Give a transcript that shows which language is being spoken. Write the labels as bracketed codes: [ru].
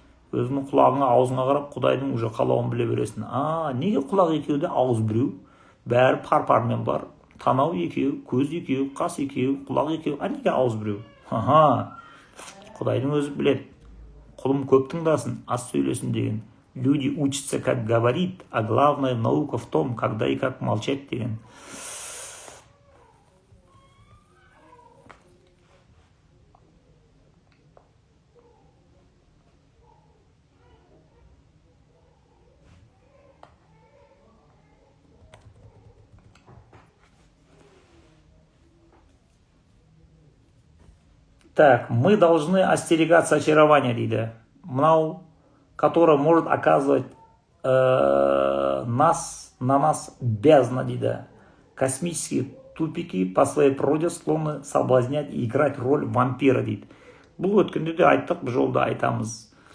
[kk] өзіңнің құлағыңа аузыңа қарап құдайдың уже қалауын біле бересің. Неге құлақ екеуде ауыз біреу, бәрі пар-пармен бар, танау екеу, көз екеу, қас екеу, құлақ екеу, неге ауыз біреу? Құдайдың өзі біледі. Құлым көп тыңдасын, аз сөйлесін деген. [ru] Люди учатся, как говорит, а главная наука в том, когда и как молчать [kk] деген. [ru] Так, мы должны остерегаться очарования, [kk] дейді. Мынау, [ru] которое может оказывать на нас бездна, [kk] дейді. [ru] Космические тупики по своей природе склонны соблазнять и играть роль вампира, [kk] дейді. Бұл өткенде де айттық, бұл жолда айтамыз.